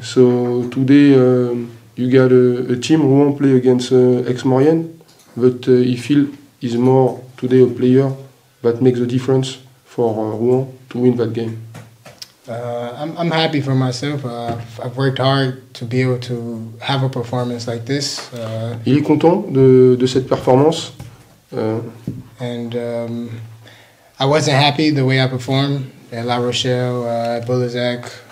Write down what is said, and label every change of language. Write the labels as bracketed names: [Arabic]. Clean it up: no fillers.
[English] So today you got a team who won't play against Aix-Maurienne, but he feel is more today a player that makes a difference for Rouen to win that game. I'm happy for myself. I've worked hard to be able to have a performance like this. [French] Il est content de cette performance. [English] And I wasn't happy the way I performed at La Rochelle, at Boulazac.